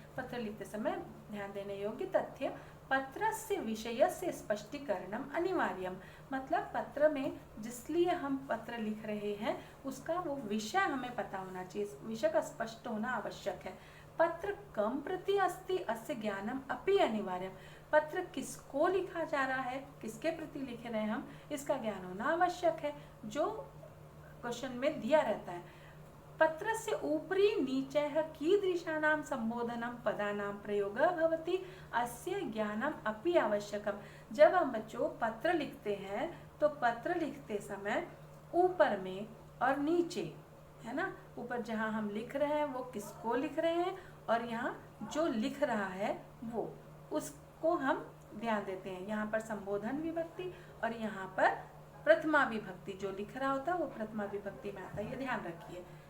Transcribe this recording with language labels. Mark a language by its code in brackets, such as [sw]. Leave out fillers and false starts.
[hi] पत्र लिखते समय ध्यान देने योग्य तथ्य। [sa] पत्रस्य विषयस्य स्पष्टीकरणम अनिवार्यम, [hi] मतलब पत्र में जिसलिए हम पत्र लिख रहे हैं उसका वो विषय हमें पता होना चाहिए, विषय का स्पष्ट होना आवश्यक है। [sa] पत्र कम प्रति अस्ति अस्य ज्ञानम अपि अनिवार्यम, [hi] पत्र किसको लिखा जा रहा है, किसके प्रति लिख रहे हैं हम, इसका ज्ञान होना आवश्यक है, जो क्वेश्चन में दिया रहता है। [sa] पत्रस्य उपरि नीचैः कीदृशानां संबोधनं पदानां प्रयोगः भवति अस्य ज्ञानम अपि आवश्यकम। [hi] जब हम बच्चों पत्र लिखते हैं तो पत्र लिखते समय ऊपर में और नीचे, है ना, ऊपर जहाँ हम लिख रहे हैं वो किसको लिख रहे हैं और यहाँ जो लिख रहा है वो, उसको हम ध्यान देते हैं। यहाँ पर संबोधन विभक्ति और यहाँ पर प्रथमा विभक्ति, जो लिख रहा होता है वो प्रथमा विभक्ति में आता है, ये ध्यान रखिए।